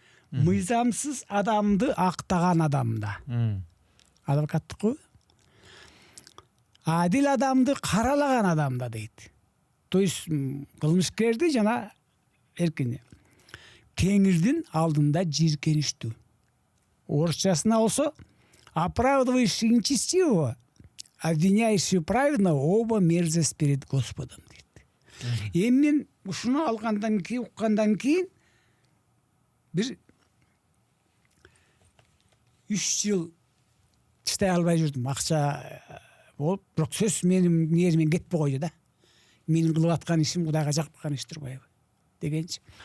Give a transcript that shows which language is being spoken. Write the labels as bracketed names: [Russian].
[Kyrgyz] Мыйзамсыз адамды актаган адамда. Адвокаттыкы адил адамды каралаган адамда дейт. То есть кылмышкерди жана эркини Теңирдин алдында жийиркеништүү. Орусчасына болсо [Russian] оправдывающий нечестивого, обвиняющий праведного, оба мерзость перед Господом [Kyrgyz] дейт. Эми мен ушуну алгандан кийин, уккандан кийин бир 3 жыл чыдай албай жүрдүм. Акча болуп, бирок сөз менин ниетимен кетпей койду да. Менин кылып аткан ишим Кудайга жакпаган иш турбайбы дегенчи.